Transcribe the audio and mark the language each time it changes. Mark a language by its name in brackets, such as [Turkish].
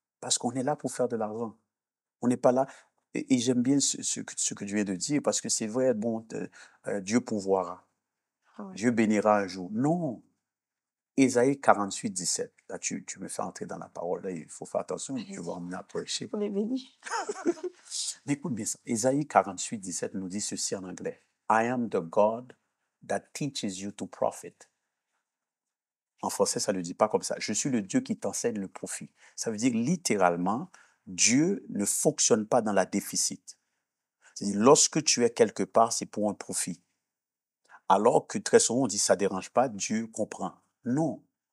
[French] Parce qu'on est là pour faire de l'argent. On n'est pas là. Et j'aime bien ce que tu viens de dire, parce que c'est vrai, bon, Dieu pourvoira. ah ouais. Dieu bénira un jour. Non. Ésaïe 48, 17. Là, tu me fais entrer dans la parole. Là, il faut faire attention. Tu vas Allez-y. emmener à prêcher. On est bénis. Mais écoute bien ça. Ésaïe 48, 17 nous dit ceci en anglais. [English] I am the God that teaches you to profit. [French] En français, ça ne le dit pas comme ça. Je suis le Dieu qui t'enseigne le profit. Ça veut dire littéralement, Dieu ne fonctionne pas dans la déficit. C'est-à-dire, lorsque tu es quelque part, c'est pour un profit. Alors que très souvent, on dit ça ne dérange pas, Dieu comprend. Non.